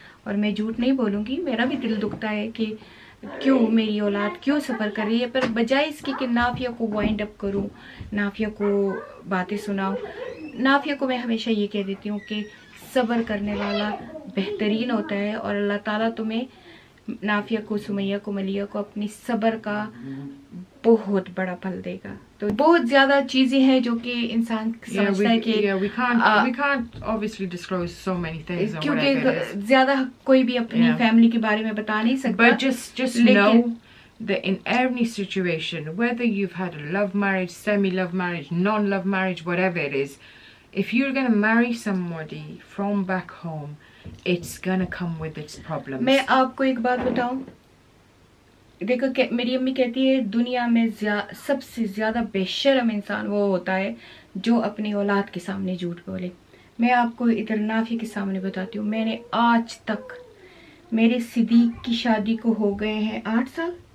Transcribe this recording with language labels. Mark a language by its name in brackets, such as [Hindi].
[Urdu] اور میں جھوٹ نہیں بولوں گی, میرا بھی دل دکھتا ہے کہ کیوں میری اولاد کیوں سفر کر رہی ہے, پر بجائے اس کی کہ نافیہ کو وائنڈ اپ کروں, نافیہ کو باتیں سناؤں, نافیہ کو میں ہمیشہ یہ کہہ دیتی ہوں کہ صبر کرنے والا بہترین ہوتا ہے, اور اللہ تعالیٰ تمہیں, نافیہ کو, سمیہ کو, ملیہ کو اپنی صبر کا بہت بڑا پھل دے گا. تو بہت زیادہ چیزیں ہیں جو کہ انسان سمجھتا ہے کہ [English] we can't obviously disclose so many things or [Urdu] کیونکہ [English] whatever it is. [Urdu] زیادہ کوئی بھی اپنی Yeah. فیملی کے بارے میں بتا نہیں سکتا. [English] But just know that in any situation, whether you've had a love marriage, semi-love marriage, non-love marriage, whatever it is, if you're going to marry somebody from back home, it's going to come with its problems. [Urdu] میں آپ کو ایک بات بتاؤں, دیکھو کہ میری امی کہتی ہے دنیا میں سب سے زیادہ بے شرم انسان وہ ہوتا ہے جو اپنی اولاد کے سامنے جھوٹ بولے. میں آپ کو ادھر نافیہ کے سامنے بتاتی ہوں, میں نے آج تک, میرے صدیق کی شادی کو ہو گئے ہیں 8 سال,